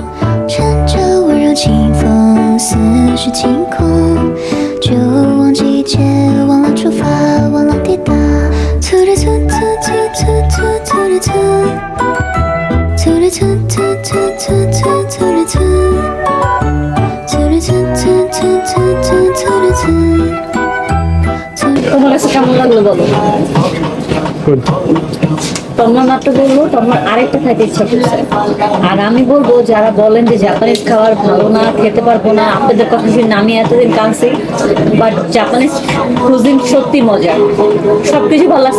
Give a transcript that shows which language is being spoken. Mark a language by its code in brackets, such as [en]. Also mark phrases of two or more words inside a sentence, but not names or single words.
[zh] 乘着温柔清风，思绪清空，就忘记一切，忘了出发，忘了抵达。突突突突突突突突突。突突突突突突突突突。 [bn] তোমার কাছে কেমন লাগলো বলো? গুড। তোমার মাত্র বলবো তোমার আরেকটা খাইতে ইচ্ছা করছে। আর আমি বলবো যারা বলেন যে জাপানিজ খাবার ভালো না, খেতে পারবো না, আপনাদের কথা শুনে আমি এতদিন কাঁদছি, বাট [en] Japanese cuisine [bn] সত্যি মজা, সবকিছু ভালো লাগছে।